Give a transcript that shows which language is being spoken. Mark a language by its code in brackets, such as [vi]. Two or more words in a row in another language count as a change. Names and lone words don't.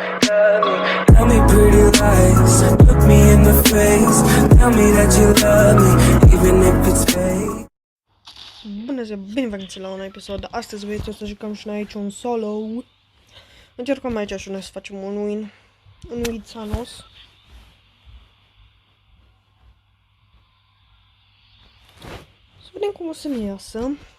[en] love me. Tell me pretty lies, look me in the face. Tell me that you love me, even if it's fake. [ro] Bună ziua, bine v-ați la un episod. Astăzi voi să jucăm și noi aici un solo. Încercăm aici și noi să facem un win Thanos. Să vedem cum o să ne iasă.